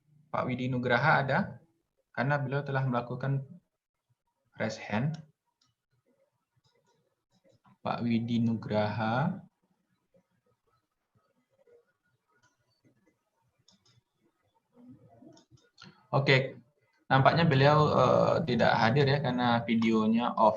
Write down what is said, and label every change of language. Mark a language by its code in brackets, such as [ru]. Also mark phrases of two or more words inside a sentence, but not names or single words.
[id] Pak Widi Nugraha ada? Karena beliau telah melakukan [en] raise hand. [id] Pak Widi Nugraha. Oke, nampaknya beliau tidak hadir ya karena videonya off.